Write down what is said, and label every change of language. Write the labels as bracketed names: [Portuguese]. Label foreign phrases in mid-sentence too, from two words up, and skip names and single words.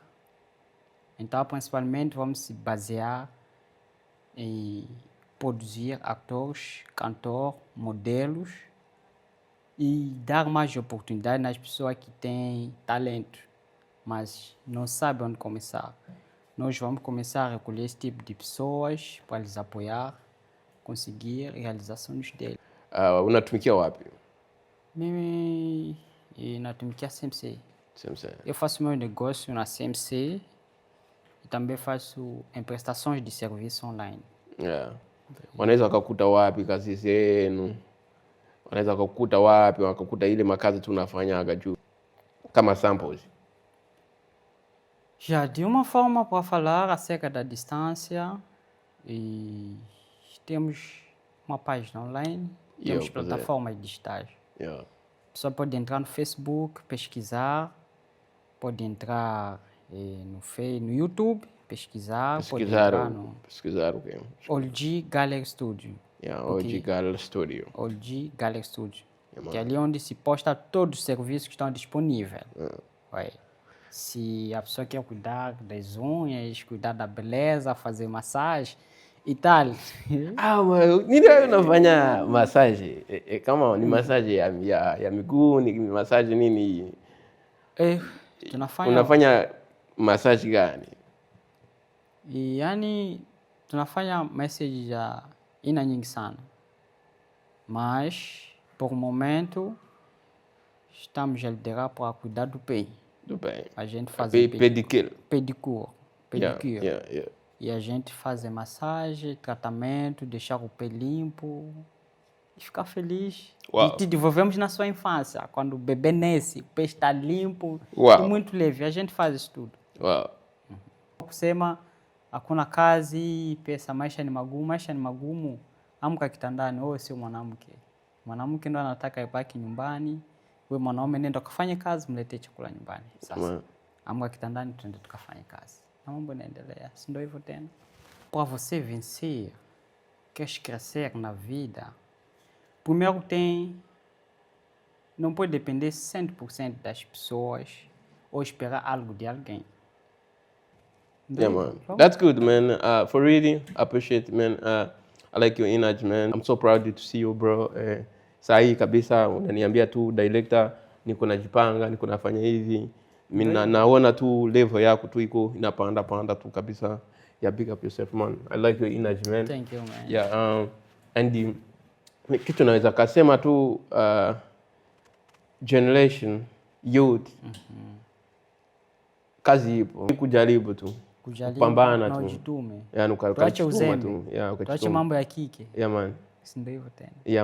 [Portuguese] Então, principalmente, vamos se basear em produzir atores, cantores, modelos e dar mais oportunidade nas pessoas que têm talento, mas não sabem onde começar. Nós vamos começar a recolher esse tipo de pessoas para lhes apoiar, conseguir realizações deles. [Swahili] Unatumikia wapi? Mimi natumikia CMC. [Portuguese] Eu faço meu negócio na CMC e também faço prestações de serviço online. [Swahili] Wanaweza wakakuta wapi kazi zenu? Wanaweza wakakuta wapi? Wakakuta ile makazi tunafanyaga juu kama samples. [Portuguese] Já de uma forma para falar acerca da distância, e temos uma página online, temos plataformas digitais. A pessoa pode entrar no Facebook, pesquisar, pode entrar no YouTube, pesquisar pode entrar no o quê? Olgi Gallery Studio. Olgi Gallery Studio. Olgi Gallery Studio. Que é ali onde se posta todos os serviços que estão disponíveis. Se a pessoa quer cuidar das unhas, cuidar da beleza, fazer massagem e tal. [Swahili] Nini unafanya massage? Kama ni massage ya miguu, ni massage nini? Unafanya massage gani? Yani tunafanya massage ya aina nyingi sana. [Portuguese] Mas por momento estamos a liderar para cuidar do pé. A gente faz pedicure. E a gente faz massagem, tratamento, deixar o pé limpo e ficar feliz. E te devolvemos na sua infância. Quando o bebê nasce, o pé está limpo e muito leve. A gente faz isso tudo. [Swahili] Kusema hakuna kazi, pesa, maisha ni magumu. Amka kitandani, wewe sio mwanamke. Mwanamke ndo anataka ibaki nyumbani. Wewe mwanaume nenda kufanya kazi, mletee chakula nyumbani. Sasa amka kitandani, tuende tukafanye kazi. Na mambo yanaendelea, si ndio hivyo tena? [Portuguese] Para você vencer, quer crescer na vida, primeiro não pode depender 100% das pessoas ou esperar algo de alguém. [English] Man. That's good, man. For reading, I appreciate it, man. I like your energy, man. I'm so proud to see you, bro. [Swahili] Sahi kabisa unaniambia tu director, niko najipanga, niko nafanya hivi. Mimi naona tu level yako tu iko inapanda tu kabisa. [English] Big up yourself, man. I like your energy, man. Thank you, man. [Swahili] And kitu naweza kasema tu [English] generation youth. [Swahili] Kazi ipo. Kujaribu tu. Kupambana tu. Ujitume. Tuache uzembe. Tuache mambo ya kike. Man. Si ndio hivyo tena.